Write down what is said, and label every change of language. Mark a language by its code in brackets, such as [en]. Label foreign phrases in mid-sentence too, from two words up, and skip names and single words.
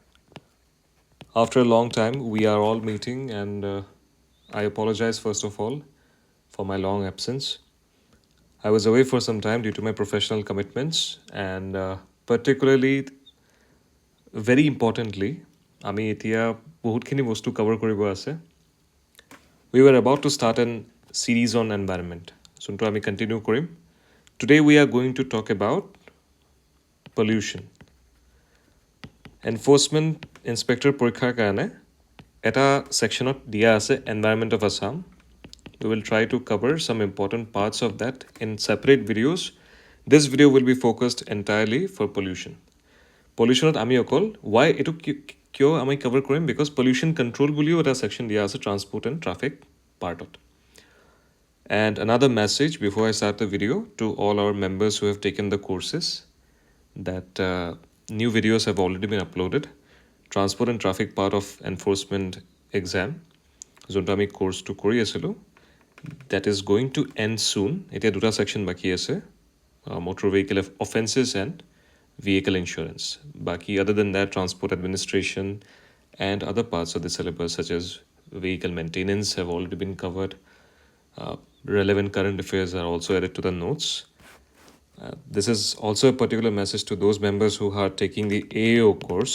[en] After a long time, we are all meeting, and I apologize first of all for my long absence. I was away for some time due to my professional commitments, and particularly, very importantly, [as] আমি এতিয়া বহুতখিনি বস্তু cover কৰিব আছে. [en] We were about to start a series on environment. [as] যোনটো আমি continue কৰিম. [en] Today we are going to talk about pollution. [as] Enforcement Inspector পৰীক্ষাৰ কাৰণে এটা ছেকশ্যনত দিয়া আছে [en] Environment of Assam. We will try to cover some important parts of that in separate videos. This video will be focused entirely for pollution. [as] Pollution আমি অকল why এটো কিয় আমি cover কৰিম because [en] pollution control [as] বুলিও এটা section দিয়া আছে [en] transport and traffic part. And another message before I start the video to all our members who have taken the courses that new videos have already been uploaded. Transport and traffic part of enforcement exam. [as] যোনটো আমি কোৰ্সটো কৰি আছিলো [en] that is going to end soon. [as] এতিয়া দুটা section বাকি আছে [en] motor vehicle offenses and vehicle insurance. Baki other than that transport administration and other parts of the syllabus such as vehicle maintenance have already been covered. Relevant current affairs are also added to the notes. This is also a particular message to those members who are taking the AO course.